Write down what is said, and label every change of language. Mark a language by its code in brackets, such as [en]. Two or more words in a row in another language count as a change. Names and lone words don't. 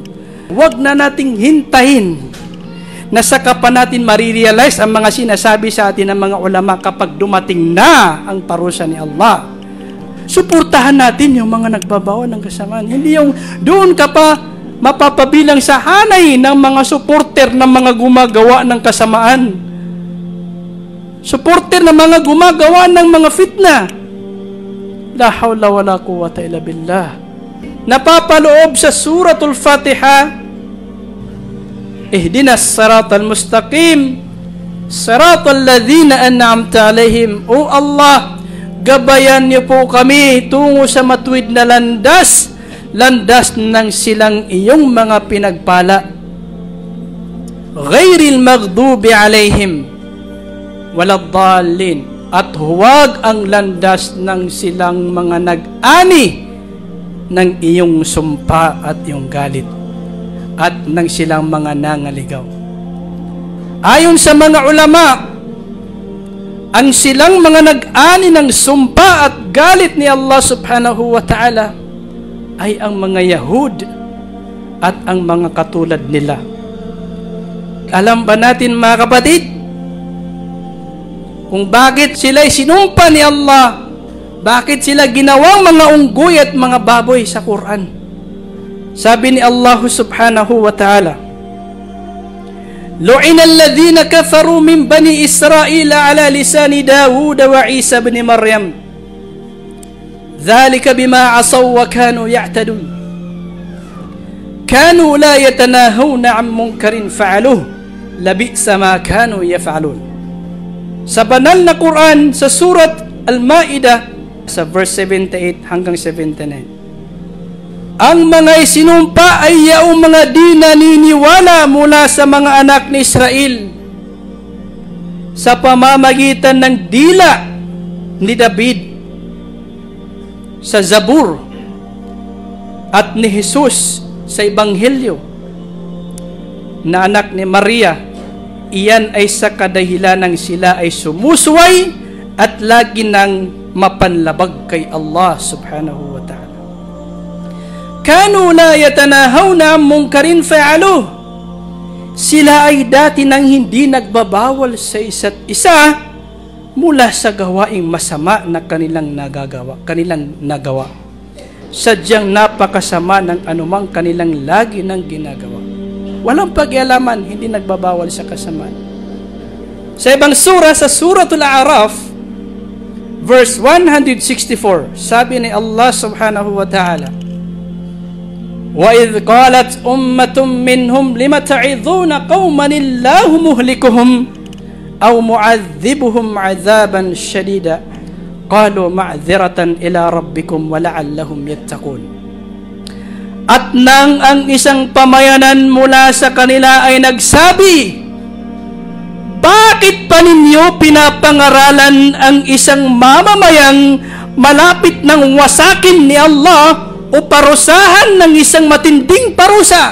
[tl] Huwag na nating hintahin na saka pa natin marirealize ang mga sinasabi sa atin ng mga ulama kapag dumating na ang parusa ni Allah. Suportahan natin yung mga nagbabawa ng kasamaan. Hindi yung doon ka pa mapapabilang sa hanay ng mga supporter ng mga gumagawa ng kasamaan. Supporter ng mga gumagawa ng mga fitna. [ar] لا حول ولا قوة إلا بالله. [tl] Napapaloob sa suratul Fatiha, [ar] اهدنا الصراط المستقيم صراط الذين أنعمت عليهم. [tl] O Allah, gabayan niyo po kami tungo sa matuwid na landas, landas ng silang iyong mga pinagpala. [ar] غير المغضوب عليهم ولا الضالين. [tl] At huwag ang landas ng silang mga nag-ani ng iyong sumpa at iyong galit at ng silang mga nangaligaw. Ayon sa mga ulama, ang silang mga nag-ani ng sumpa at galit ni Allah [ar] سبحانه وتعالى [tl] ay ang mga Yahud at ang mga katulad nila. Alam ba natin mga kapatid, kung bakit sila sinumpa ni Allah, bakit sila ginawang mga unggoy at mga baboy sa Quran? Sabi ni Allah [ar] سبحانه وتعالى, لعن الذين كفروا من بني إسرائيل على لسان داود وعيسى ابن مريم. ذلك بما عصوا وكانوا يعتدون. كانوا لا يتناهون عن منكر فعلوه لبئس ما كانوا يفعلون. [tl] Sa banal na Quran, sa surat Al-Ma'idah, sa verse 78 hanggang 79. Ang mga isinumpa ay yaong mga di naniniwala mula sa mga anak ni Israel sa pamamagitan ng dila ni David sa Zabur at ni Jesus sa Ebanghelyo na anak ni Maria. Iyan ay sa kadahilanang sila ay sumusuway at lagi nang mapanlabag kay Allah [ar] سبحانه وتعالى. كانوا لا يتناهون عن منكر فعلوه. [tl] Sila ay dati nang hindi nagbabawal sa isa't isa mula sa gawaing masama na kanilang nagawa. Sadyang napakasama ng anumang kanilang lagi nang ginagawa. Walang pag-ialaman, hindi nagbabawal sa kasamaan. Sa ibang sura, sa Suratul A'raf, [ar] verse 164, [tl] sabi ni Allah [ar] سبحانه وتعالى, وَإِذْ قَالَتْ أُمَّةٌ مِّنْهُمْ لِمَ تَعِظُونَ قَوْمًا اللَّهُ مُهْلِكُهُمْ أَوْ مُعَذِّبُهُمْ عَذَابًا شَدِيدًا قَالُوا مَعْذِرَةً إِلَى رَبِّكُمْ وَلَعَلَّهُمْ يَتَّقُونَ. [tl] At nang ang isang pamayanan mula sa kanila ay nagsabi, bakit pa ninyo pinapangaralan ang isang mamamayang malapit ng wasakin ni Allah o parusahan ng isang matinding parusa?